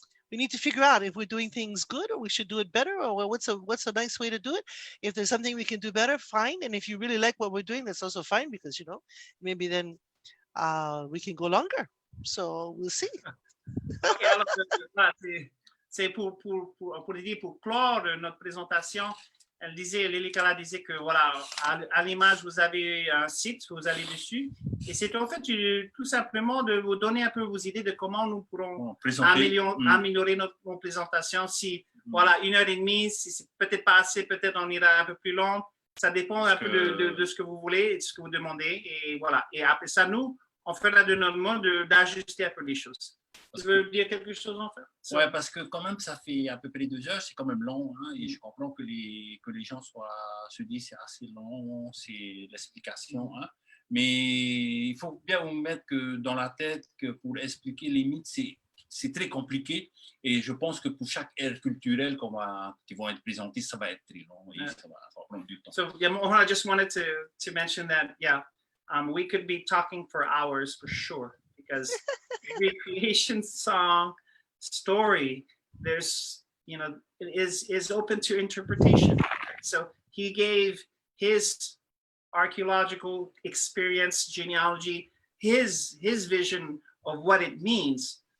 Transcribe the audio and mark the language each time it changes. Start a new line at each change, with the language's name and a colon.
English: we need to figure out if we're doing things good or we should do it better, or what's a nice way to do it. If there's something we can do better, fine. And if you really like what we're doing, that's also fine, because maybe then we can go longer. So we'll see.
French: OK, alors, voilà, c'est pour dire, pour clore notre présentation, Lilikalā disait que voilà, à l'image, vous avez un site, vous allez dessus, et c'est en fait tout simplement de vous donner un peu vos idées de comment nous pourrons améliorer notre présentation. Si voilà, 1h30, si c'est peut-être pas assez, peut-être on ira un peu plus long. Ça dépend un peu de ce que vous voulez et de ce que vous demandez. Et voilà. Et après ça, nous, on fera de notre mode d'ajuster un peu les choses. Tu veux dire quelque chose en fait? Oui, parce que quand même, ça fait à peu près 2 heures, c'est quand même long, hein, et je comprends que les gens se disent c'est assez long, c'est l'explication, hein, mais il faut bien vous mettre que dans la tête que pour expliquer les mythes, c'est très compliqué, et je pense que pour chaque ère culturelle qui vont être présentées, ça va être très long, et ça va prendre du temps.
English: So, yeah, I just wanted to mention that, yeah, we could be talking for hours for sure, because recreation song story, there's is open to interpretation. So he gave his archaeological experience, genealogy, his vision of what it means.